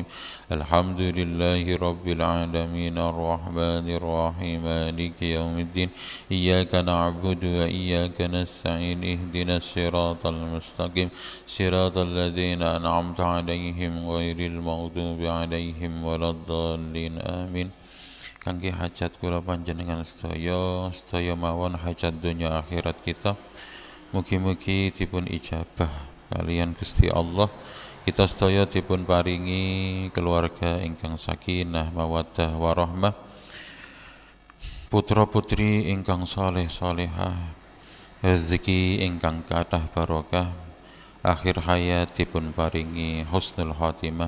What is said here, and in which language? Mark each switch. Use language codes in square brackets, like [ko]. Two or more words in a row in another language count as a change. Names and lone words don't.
[ar] الحمد لله رب العالمين الرحمن الرحيم مالك يوم الدين. إياك نعبد وإياك نستعين. اهدنا الصراط المستقيم صراط الذين أنعمت عليهم غير المغضوب عليهم ولا الضالين آمين. [jv] Kangge hajat kula panjenengan sedaya mawon hajat dunya akhirat kita, mugi-mugi dipun ijabah kalian Gusti Allah. Kita sedaya dipun paringi keluarga ingkang [ar] سكينة مودة ورحمة, [jv] putra putri ingkang saleh salehah, rezeki ingkang kathah barokah, akhir hayat dipun paringi [ar] حسن الخاتمة.